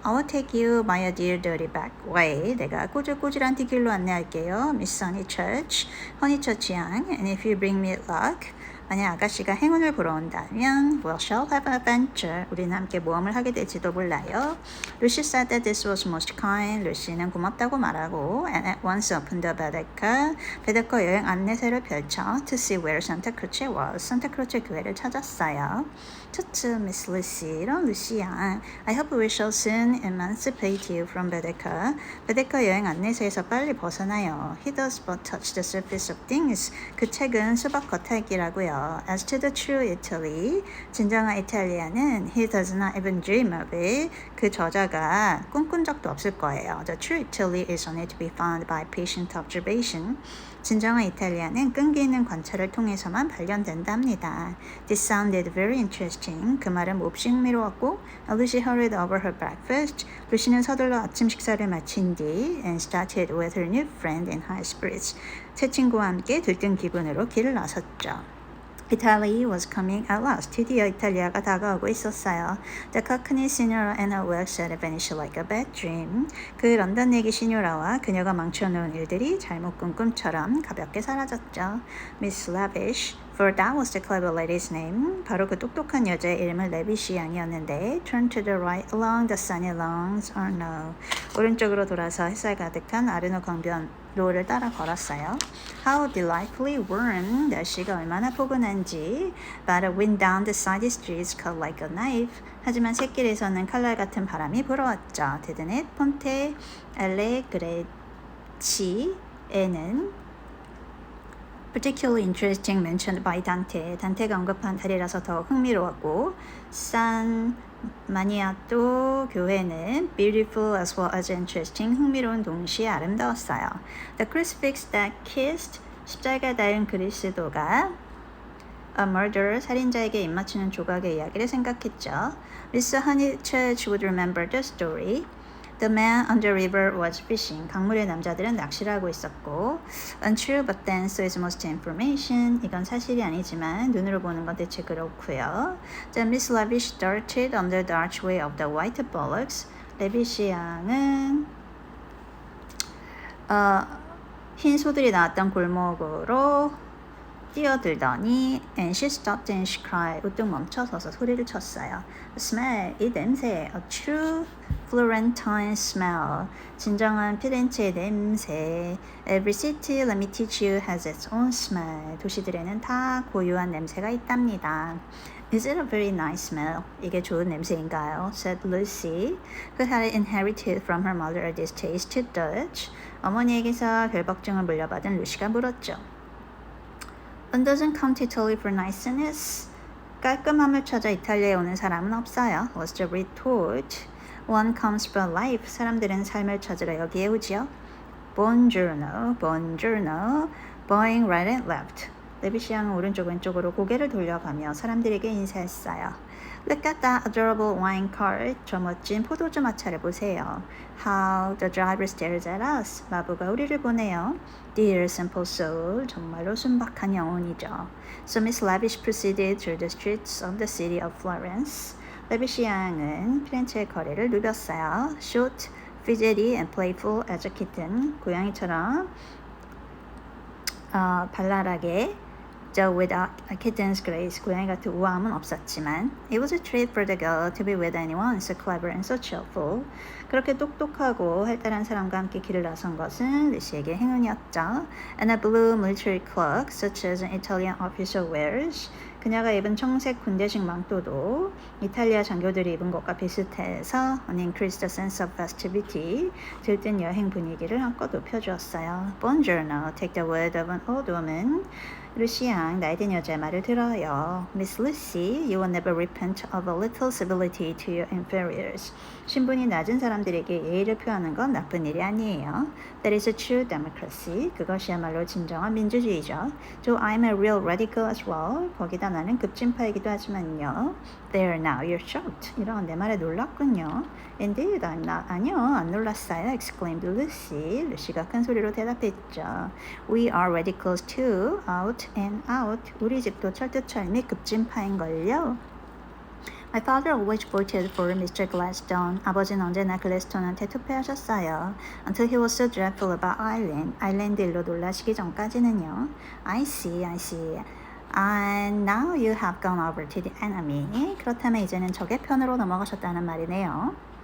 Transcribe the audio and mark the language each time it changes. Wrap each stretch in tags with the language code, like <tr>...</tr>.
<en>I will take you by a dear dirty back way.</en> <ko>내가 꼬질꼬질한 뒷길로 안내할게요. Miss Honeychurch, 허니처치 양.</ko> <en>And if you bring me luck,</en> <ko>만약 아가씨가 행운을 보러 온다면</ko> <en>we shall have an adventure.</en> <ko>우리는 함께 모험을 하게 될지도 몰라요.</ko> <en>Lucy said that this was most kind.</en> <ko>루시는 고맙다고 말하고</ko> <en>and at once opened the Baedeker.</en> <ko>베데커 여행 안내서를 펼쳐</ko> <en>to see where Santa Croce was.</en> <ko>산타크로체 교회를 찾았어요. 투투 Miss Lucy, 이런 루시 양.</ko> <en>I hope we shall soon emancipate you from Baedeker.</en> <ko>베데커 여행 안내서에서 빨리 벗어나요.</ko> <en>He does but touch the surface of things.</en> <ko>그 책은 수박 겉핥기라고요.</ko> <en>As to the true Italy,</en> <ko>진정한 이탈리아는</ko> <en>he does not even dream of it.</en> <ko>그 저자가 꿈꾼 적도 없을 거예요.</ko> <en>The true Italy is only to be found by patient observation.</en> <ko>진정한 이탈리아는 끈기 있는 관찰을 통해서만 발견된답니다.</ko> <en>This sounded very interesting.</en> <ko>그 말은 몹시 흥미로웠고</ko> <en>Lucy hurried over her breakfast.</en> <ko>루시는 서둘러 아침 식사를 마친 뒤</ko> <en>and started with her new friend in high spirits.</en> <ko>새 친구와 함께 들뜬 기분으로 길을 나섰죠.</ko> <en>Italy was coming at last.</en> <ko>드디어 이탈리아가 다가오고 있었어요.</ko> <en>The Cockney Signora and her work said it vanished like a bad dream.</en> <ko>그 런던 내기 시뇨라와 그녀가 망쳐놓은 일들이 잘못 꾼 꿈처럼 가볍게 사라졌죠. Miss Lavish,</ko> <en>For that was the clever lady's name.</en> <ko>바로 그 똑똑한 여자의 이름은 레비시 양이었는데</ko> <en>Turn to the right along the sunny lawns Arno.</en> <ko>오른쪽으로 돌아서 햇살 가득한 아르노 강변로를 따라 걸었어요.</ko> <en>How delightfully warm.</en> <ko>날씨가 얼마나 포근한지.</ko> <en>But a wind down the side streets cut like a knife.</en> <ko>하지만 샛길에서는 칼날 같은 바람이 불어왔죠.</ko> <en>Didn't it? 폰테 알레그레치에는 particularly interesting mentioned by Dante.</en> <ko>단테가 언급한 달이라서 더욱 흥미로웠고 San Maniato 교회는</ko> <en>beautiful as well as interesting,</en> <ko>흥미로운 동시에 아름다웠어요.</ko> <en>The crucifix that kissed,</en> <ko>십자가 닿은 그리스도가</ko> <en>A murderer,</en> <ko>살인자에게 입맞추는 조각의 이야기를 생각했죠.</ko> <en>Mr. Honeychurch would remember the story. The man on the river was fishing.</en> <ko>강물의 남자들은 낚시를 하고 있었고</ko> <en>Untrue, but then so is most information.</en> <ko>이건 사실이 아니지만 눈으로 보는 건 대체 그렇고요.</ko> <en>The Miss Lavish darted under the archway of the white bullocks.</en> <ko>레비시 양은 흰 소들이 나왔던 골목으로 뛰어들더니</ko> <en>and she stopped and she cried.</en> <ko>우뚝 멈춰서서 소리를 쳤어요.</ko> <en>Smell,</en> <ko>이 냄새,</ko> <en>a true Florentine smell.</en> <ko>진정한 피렌체의 냄새.</ko> <en>Every city, let me teach you, has its own smell.</en> <ko>도시들에는 다 고유한 냄새가 있답니다.</ko> <en>Is it a very nice smell?</en> <ko>이게 좋은 냄새인가요?</ko> <en>said Lucy, who had inherited from her mother a distaste to Dutch.</en> <ko>어머니에게서 결벽증을 물려받은 루시가 물었죠.</ko> <en>One doesn't come to Italy for niceness.</en> <ko>깔끔함을 찾아 이탈리아에 오는 사람은 없어요.</ko> <en>Was the retort. One comes for life.</en> <ko>사람들은 삶을 찾으러 여기에 오지요.</ko> <en>Buongiorno, buongiorno, bowing right and left.</en> <ko>레비시 양은 오른쪽 왼쪽으로 고개를 돌려가며 사람들에게 인사했어요.</ko> <en>Look at that adorable wine cart.</en> <ko>저 멋진 포도주 마차를 보세요.</ko> <en>How the driver stares at us.</en> <ko>마부가 우리를 보네요.</ko> <en>Dear simple soul.</en> <ko>정말로 순박한 영혼이죠.</ko> <en>So Miss Lavish proceeded through the streets of the city of Florence.</en> <ko>레비시 양은 피렌체의 거리를 누볐어요.</ko> <en>Short, fidgety and playful as a kitten.</en> <ko>고양이처럼 발랄하게</ko> <en>Though without a kitten's grace,</en> <ko>고양이 같은 우아함은 없었지만</ko> <en>It was a treat for the girl to be with anyone so clever and so cheerful.</en> <ko>그렇게 똑똑하고 활달한 사람과 함께 길을 나선 것은 루시에게 행운이었죠.</ko> <en>And a blue military cloak, such as an Italian officer wears.</en> <ko>그녀가 입은 청색 군대식 망토도 이탈리아 장교들이 입은 것과 비슷해서</ko> <en>an increased sense of festivity,</en> <ko>들뜬 여행 분위기를 한껏 높여주었어요.</ko> <en>Buongiorno, take the word of an old woman.</en> <ko>루시 양, 나이 든 여자의 말을 들어요.</ko> <en>Miss Lucy, you will never repent of a little civility to your inferiors.</en> <ko>신분이 낮은 사람들에게 예의를 표하는 건 나쁜 일이 아니에요.</ko> <en>That is a true democracy.</en> <ko>그것이야말로 진정한 민주주의죠.</ko> <en>So I'm a real radical as well.</en> <ko>거기다 나는 급진파이기도 하지만요.</ko> <en>There now, you're shocked.</en> <ko>이런 내 말에 놀랐군요.</ko> <en>Indeed, I'm not.</en> <ko>아니요, 안 놀랐어요.</ko> <en>Exclaimed Lucy.</en> <ko>루시가 큰 소리로 대답했죠.</ko> <en>We are radicals too. Out and out.</en> <ko>우리 집도 철두철미 급진파인걸요.</ko> <en>My father always voted for Mr. Gladstone.</en> <ko>아버지는 언제나 글래스톤한테 투표하셨어요.</ko> <en>Until he was so dreadful about Ireland.</en> <ko>아일랜드 일로 놀라시기 전까지는요.</ko> <en>I see, I see. And now you have gone over to the enemy.</en> <ko>그렇다면 이제는 적의 편으로 넘어가셨다는 말이네요.</ko>